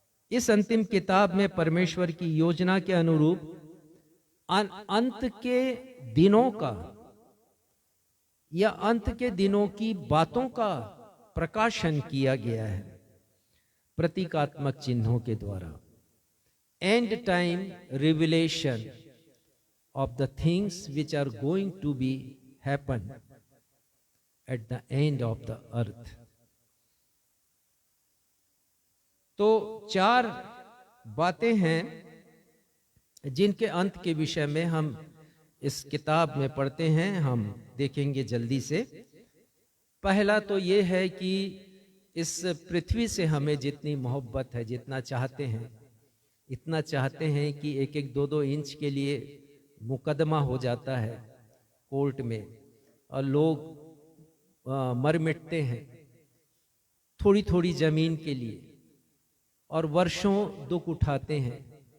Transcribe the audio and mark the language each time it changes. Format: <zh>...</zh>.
<hi>इस अंतिम किताब में परमेश्वर की योजना के अनुरूप अंत के दिनों का या अंत के दिनों की बातों का प्रकाशन किया गया है प्रतीकात्मक चिन्हों के द्वारा।</hi> <en>End time revelation of the things which are going to be happen at the end of the earth।</en> <hi>तो 4 बातें हैं जिनके अंत के विषय में हम इस किताब में पढ़ते हैं, हम देखेंगे जल्दी से। पहला तो ये है कि इस पृथ्वी से हमें जितनी मोहब्बत है, जितना चाहते हैं, इतना चाहते हैं कि 1-1, 2-2 इंच के लिए मुकदमा हो जाता है कोर्ट में और लोग मर मिटते हैं थोड़ी थोड़ी जमीन के लिए और वर्षों दुख उठाते हैं।</hi>